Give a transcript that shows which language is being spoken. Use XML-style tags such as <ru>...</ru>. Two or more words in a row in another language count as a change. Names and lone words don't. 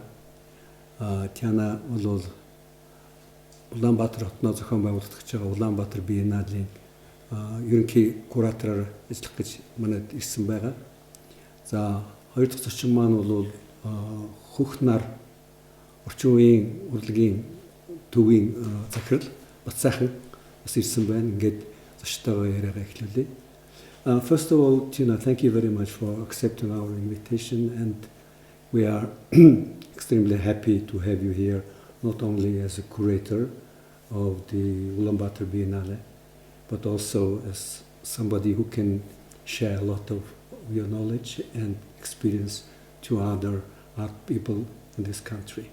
<mn>Тиана бол Улаанбаатар хотноо зохион байгуулагдаж байгаа Улаанбаатар Биенналийн ерөнхий куратороор ажиллах гэж манайд ирсэн байгаа. За хоёр дахь зочин маань бол хөх нар орчин үеийн урлагийн төвийн захирал Батсайхан бас ирсэн байна. Ингээд зочтойгоо яриагаа эхлүүлье.</mn> <en>First of all, Tina, thank you very much for accepting our invitation, and we are extremely happy to have you here, not only as a curator of the Ulaanbaatar Biennale, but also as somebody who can share a lot of your knowledge and experience to other art people in this country.</en>